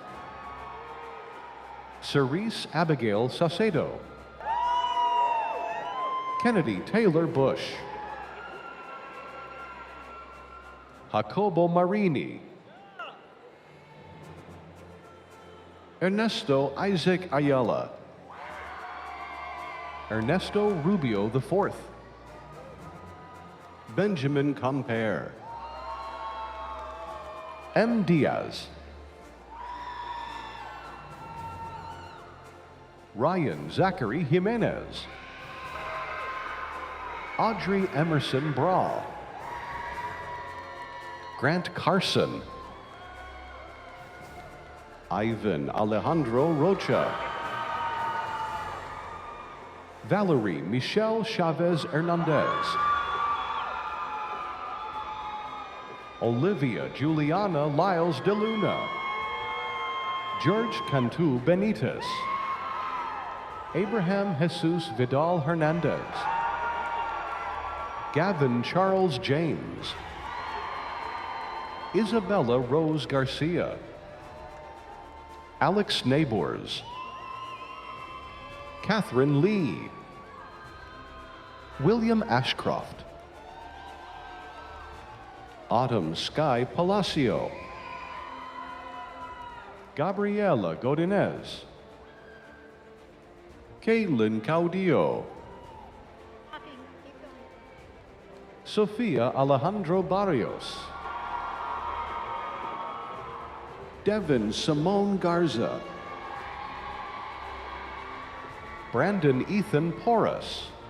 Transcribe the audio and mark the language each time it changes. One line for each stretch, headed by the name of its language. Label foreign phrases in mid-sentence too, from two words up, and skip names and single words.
English: Cerise Abigail Saucedo, Kennedy Taylor Bush, Jacobo Marini, Ernesto Isaac Ayala, Ernesto Rubio IV, Benjamin Compere, M. Diaz, Ryan Zachary Jimenez, Audrey Emerson Bra, Grant Carson, Ivan Alejandro Rocha, Valerie Michelle Chavez Hernandez, Olivia Juliana Lyles de Luna, George Cantu Benitez, Abraham Jesus Vidal Hernandez, Gavin Charles James, Isabella Rose Garcia, Alex Neighbors, Catherine Lee, William Ashcroft, Autumn Sky Palacio, Gabriela Godinez, Caitlin Caudillo, Sofia Alejandro Barrios, Devin Simone Garza, Brandon Ethan Porras,